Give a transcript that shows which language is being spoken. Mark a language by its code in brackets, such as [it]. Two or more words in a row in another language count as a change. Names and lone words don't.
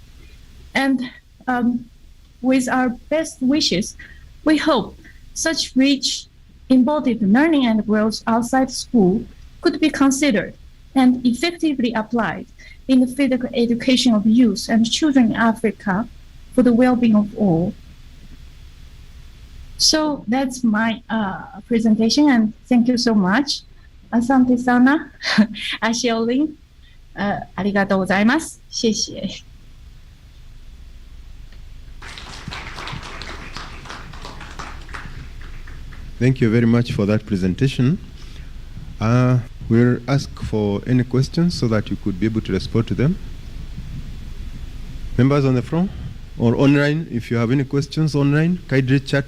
[en] And with our best wishes, we hope such rich embodied learning and growth outside school could be considered and effectively applied in the physical education of youth and children in Africa for the well-being of all. So that's my presentation, and thank you so much. [sw] Asante sana, Ashiolin, [ja] ありがとうございます。 [zh] 谢谢。 [en] Thank you very much for that presentation. We'll ask for any questions so that you could be able to respond to them. Members on the floor or online, if you have any questions online, kindly chat.